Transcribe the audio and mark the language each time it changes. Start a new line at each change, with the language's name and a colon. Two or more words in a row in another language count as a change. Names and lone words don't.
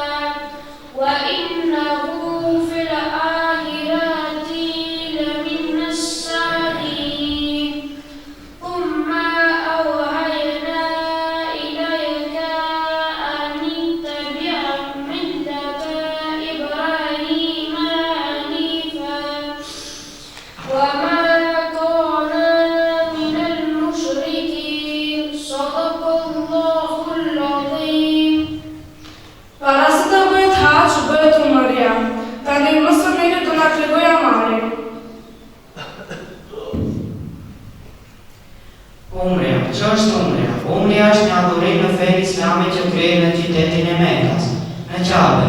Arabic: وإنه في الآخرة لمن الصالحين ثم أوحينا إليك أن اتبع ملة إبراهيم حنيفا وما كان من المشركين صدق الله العظيم.
Albanian: Para se të bëhet haq, bëhet umërja. Tani mësë mire të na tregojë Amari. Umrja, që është umrja? Umrja është një adhurim në fenë islame që kryen në qytetin e Mekas, në Qabe.